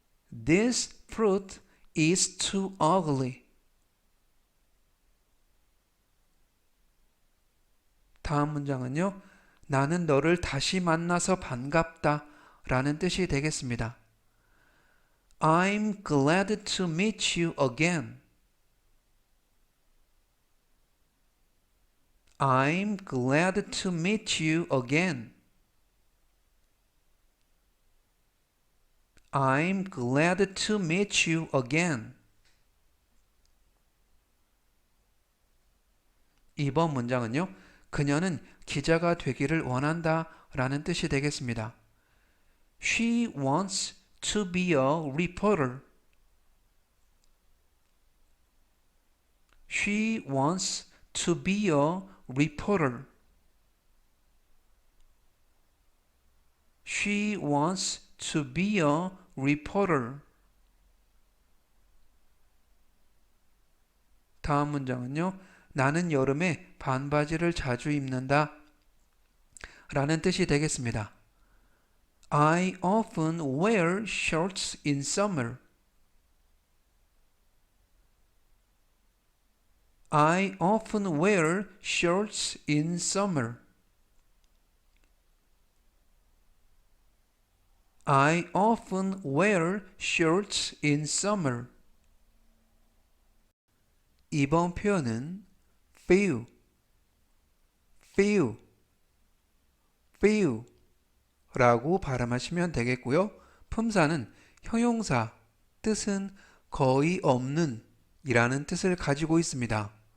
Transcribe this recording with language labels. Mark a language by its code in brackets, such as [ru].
[en] This fruit is too ugly. [ko] 다음 문장은요. 나는 너를 다시 만나서 반갑다 라는 뜻이 되겠습니다. [en] I'm glad to meet you again. I'm glad to meet you again. I'm glad to meet you again. [ko] 이번 문장은요. 그녀는 기자가 되기를 원한다 라는 뜻이 되겠습니다. [en] She wants to be a reporter. She wants to be a reporter. She wants to be a reporter. [ko] 다음 문장은요. 나는 여름에 반바지를 자주 입는다 라는 뜻이 되겠습니다. [en] I often wear shorts in summer. I often wear shorts in summer. I often wear shorts in summer. [ko] 이번 표현은 feel, feel, feel 라고 발음하시면 되겠고요. 품사는 형용사, 뜻은 거의 없는 이라는 뜻을 가지고 있습니다.